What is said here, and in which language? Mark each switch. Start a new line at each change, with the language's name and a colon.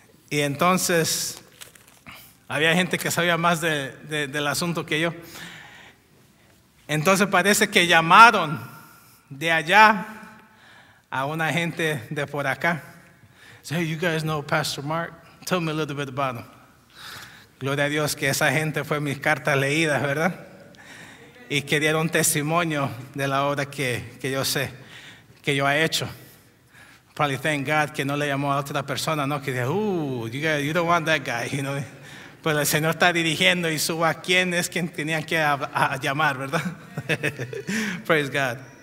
Spanish: Y entonces había gente que sabía más del asunto que yo. Entonces parece que llamaron de allá a una gente de por acá.
English: So, hey, you guys know Pastor Mark? Tell me a little bit about him.
Spanish: Gloria a Dios que esa gente fue mis cartas leídas, ¿verdad? Y que dieron testimonio de la obra que yo sé, que yo he hecho.
English: Probably thank God
Spanish: que no le llamó a otra persona, ¿no? Que diga,
English: you don't want that guy,
Spanish: Pues el Señor está dirigiendo y suba a quién es quien tenían que llamar, ¿verdad?
English: Praise God.